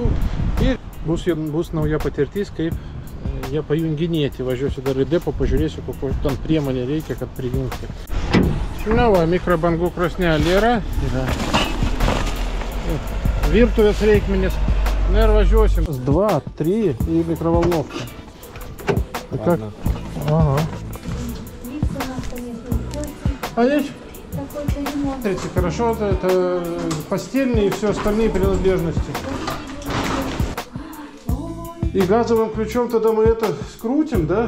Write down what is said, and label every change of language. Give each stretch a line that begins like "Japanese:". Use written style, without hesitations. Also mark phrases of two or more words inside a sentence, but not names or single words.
Lithuanian: Ir bus nauja patirtis, kaip ją pajunginėti. Važiuosiu dar į depo, pažiūrėsiu, kokio ten priemonė reikia, kad prijungti. Žinoma, mikrobangų krosnelė yra. Virtuvės reikmenis. Na ir važiuosim. 2, 3
Russian: и микроволновка. Как? Ага. А здесь? Смотрите, хорошо, это постельные и все остальные принадлежности. И газовым ключом тогда мы это скрутим, да?